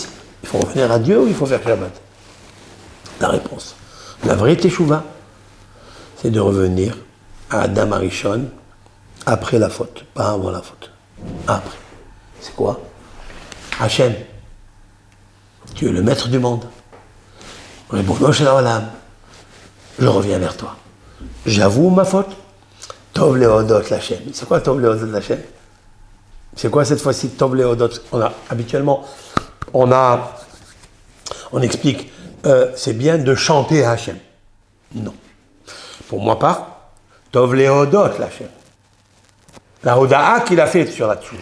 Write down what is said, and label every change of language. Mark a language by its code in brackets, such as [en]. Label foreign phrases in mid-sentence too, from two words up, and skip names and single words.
[fr] Il faut revenir à Dieu ou il faut faire Shabbat? La réponse. La vraie teshuvah, c'est de revenir à Adam Arishon après la faute, pas avant la faute. Après. C'est quoi? Hachem. Tu es le maître du monde. [he] רבונו של עולם. [fr] Je reviens vers toi. J'avoue ma faute. [he] טוב להודות להשם. [fr] C'est quoi [he] טוב להודות להשם? [fr] C'est quoi cette fois-ci [he] טוב להודות? [fr] Habituellement, on explique c'est bien de chanter à Hachem. Non. Pour moi pas, [he] טוב להודות להשם. [fr] La Hoda'a qu'il a faite sur la Tchouva.